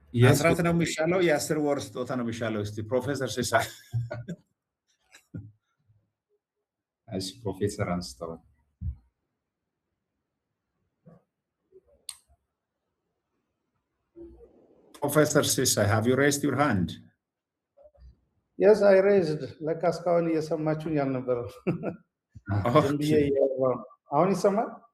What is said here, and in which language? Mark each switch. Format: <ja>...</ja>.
<am>አስራት ነው የሚሻለው የ10 ወር ስጦታ ነው የሚሻለው? እስቲ ፕሮፌሰር ሲሳይ እሺ ፕሮፌሰር አንስተዋል።</am> <en>Professor Sisai, have you raised your hand? Yes, I raised.</en> <am>ለካ እስካሁን እየሰማችሁኝ አልነበረም። ዝም ብዬ አሁን ይሰማል?</am>